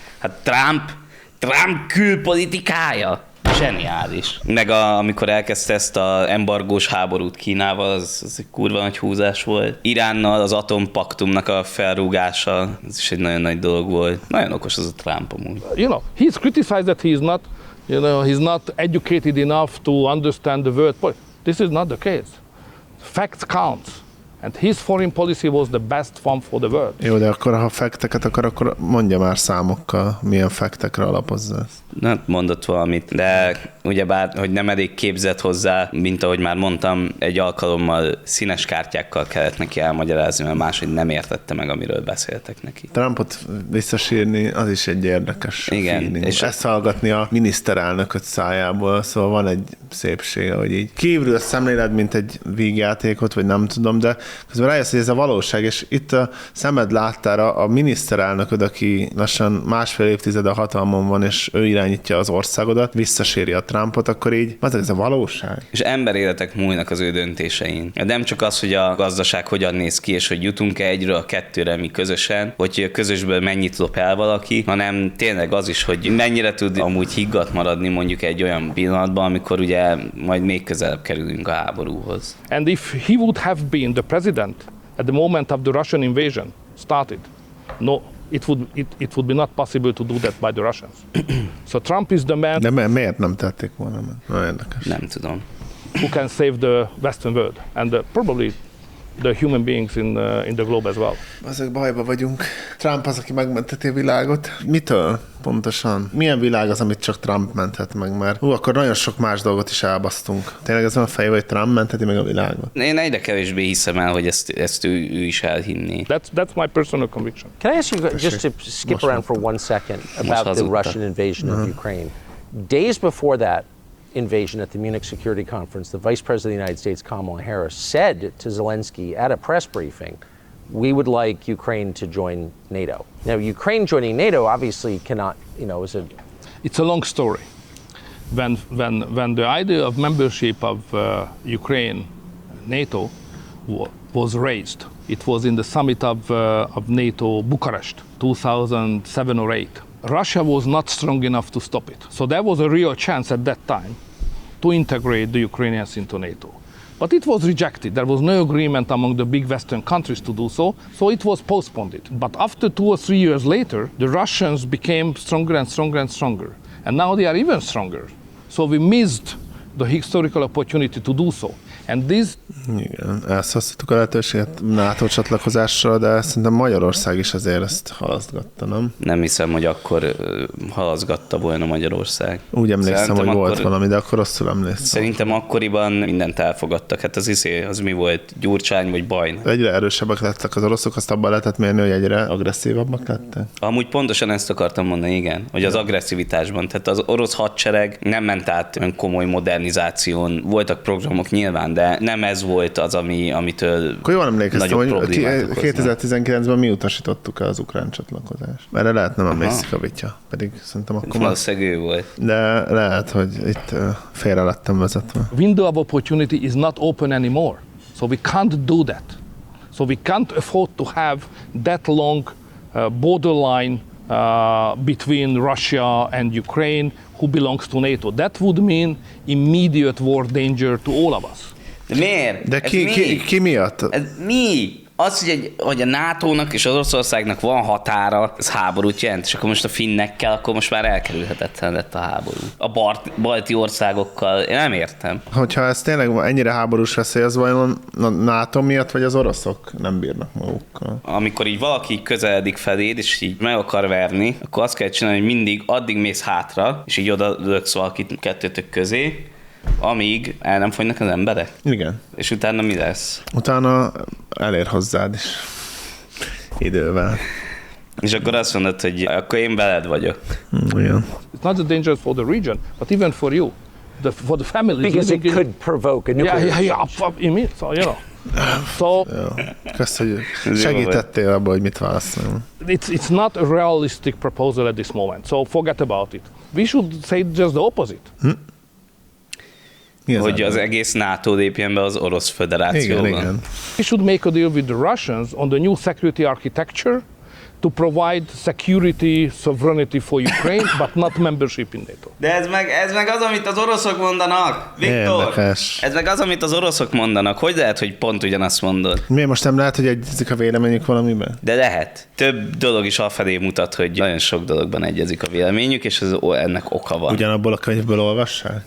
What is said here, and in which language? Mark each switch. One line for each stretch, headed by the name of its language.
Hungarian: Hát Trump külpolitikája. Zseniális. Meg amikor elkezdte ezt az embargós háborút Kínával, az egy kurva nagy húzás volt. Iránnal az atompaktumnak a felrúgása, ez is egy nagyon nagy dolog volt. Nagyon okos az a Trump amúgy.
English: You know, he's criticized that he's not educated enough to understand the world. This is not the case. Facts count. And his foreign policy was the best form for the world.
Hungarian: Jó, de akkor ha fakteket akar, akkor mondja már számokkal, milyen faktekre alapozza ezt. Nem mondott valamit, de ugyebár, hogy nem elég képzett hozzá, mint ahogy már mondtam, egy alkalommal színes kártyákkal kellett neki elmagyarázni, mert máshogy nem értette meg, amiről beszéltek neki. Trumpot visszasírni, az is egy érdekes igen,
English: feeling.
Hungarian: És ezt hallgatni a miniszterelnököt szájából, szóval van egy szépsége, hogy így kívülről szemléled, mint egy vígjátékot, vagy nem tudom, de közben rájössz, hogy ez a valóság, és itt a szemed láttára a miniszterelnököd, aki lassan másfél évtized a hatalmon van, és ő irányítja az országodat, visszaséri a Trumpot, akkor így, ez a valóság. És emberéletek múlnak az ő döntésein. Nem csak az, hogy a gazdaság hogyan néz ki, és hogy jutunk-e egyről a kettőre mi közösen, hogy közösből mennyit lop el valaki, hanem tényleg az is, hogy mennyire tud amúgy higgadt maradni mondjuk egy olyan pillanatban, amikor ugye majd még közelebb kerülünk a háborúhoz.
English: And if he would have been the president at the moment of the Russian invasion started, no. It would be not possible to do that by the Russians. So Trump is the man.
Hungarian: De miért nem tették volna? Nagyon érdekes. Nem tudom.
English: Who can save the Western world and probably the human beings in the globe as well.
Hungarian: Azok bajba vagyunk. Trump az, aki megmenteti a világot. Mitől pontosan? Milyen világ az, amit csak Trump menthet meg? Mert akkor nagyon sok más dolgot is elbasztunk. Tényleg ez van a fejében, hogy Trump menteti meg a világot? Én egyre kevésbé hiszem el, hogy ezt ő is elhinni.
English: That's my personal conviction. Can I ask you just to skip around for one second about the Russian invasion of Ukraine? Days before that invasion at the Munich Security Conference, the Vice President of the United States, Kamala Harris, said to Zelensky at a press briefing, we would like Ukraine to join NATO. Now, Ukraine joining NATO obviously cannot, you know, is a... It's a long story. When the idea of membership of Ukraine, NATO, was raised, it was in the summit of NATO Bucharest, 2007 or 8. Russia was not strong enough to stop it. So there was a real chance at that time to integrate the Ukrainians into NATO. But it was rejected. There was no agreement among the big Western countries to do so, so it was postponed. But after 2 or 3 years later, the Russians became stronger and stronger and stronger. And now they are even stronger. So we missed the historical opportunity to do so. And this...
Hungarian: Igen, elszasztottuk a lehetőséget NATO csatlakozásra, de szerintem Magyarország is azért ezt halasztgatta, nem? Nem hiszem, hogy akkor halasztgatta volna Magyarország. Úgy emlékszem, szerintem hogy volt valami, de akkor rosszul emlékszem. Szerintem akkoriban mindent elfogadtak. Hát az izé, az mi volt, Gyurcsány vagy Bajna? Egyre erősebbek lettek az oroszok, azt abban lehetett mérni, hogy egyre agresszívabbak lettek. Amúgy pontosan ezt akartam mondani, igen, hogy az agresszivitásban. Tehát az orosz hadsereg nem ment át komoly modernizáción. Voltak programok nyilván, de nem ez volt az, amitől akkor jól emlékeztem, hogy 2019-ben mi utasítottuk el az ukrán csatlakozást. Erre lehet nem a Mészikavitja, pedig szerintem akkor... Valószínűleg ő volt. De lehet, hogy itt félre lettem vezetve.
English: Window of opportunity is not open anymore. So we can't do that. So we can't afford to have that long borderline between Russia and Ukraine who belongs to NATO. That would mean immediate war danger to all of us.
Hungarian: De miért? De ki miatt? Ez mi? Az, hogy a NATO-nak és az Oroszországnak van határa, ez háborút jelent, és akkor most a finnekkel, akkor most már elkerülhetetlen lett a háború. A balti országokkal, én nem értem. Hogyha ez tényleg ennyire háborús veszély, az vajon a NATO miatt, vagy az oroszok nem bírnak magukkal? Amikor így valaki közeledik feléd, és így meg akar verni, akkor azt kell csinálni, hogy mindig addig mész hátra, és így oda löksz valakit kettőtök közé, amíg el nem fogynak az emberek. Igen. És utána mi lesz? Utána elér hozzád is idővel. És akkor azt mondod, hogy akkor én veled vagyok. Igen.
English: It's not that dangerous for the region, but even for you. For the family. Because it could provoke a nuclear attack. So, you know. So,
Hungarian: kösz, hogy segítettél abban, hogy mit válaszolom.
English: It's not a realistic proposal at this moment, so forget about it. We should say just the opposite.
Hungarian: Igazán, hogy az egész NATO lépjen be az Orosz Föderációban. Igen.
English: We should make a deal with the Russians on the new security architecture to provide security sovereignty for Ukraine, but not membership in NATO.
Hungarian: De ez meg az, amit az oroszok mondanak, Viktor! Ez meg az, amit az oroszok mondanak. Hogy lehet, hogy pont ugyanazt mondod? Miért most nem lehet, hogy egyezik a véleményük valamiben? De lehet. Több dolog is afelé mutat, hogy nagyon sok dologban egyezik a véleményük, és ez ennek oka van. Ugyanabból a könyvből olvassál?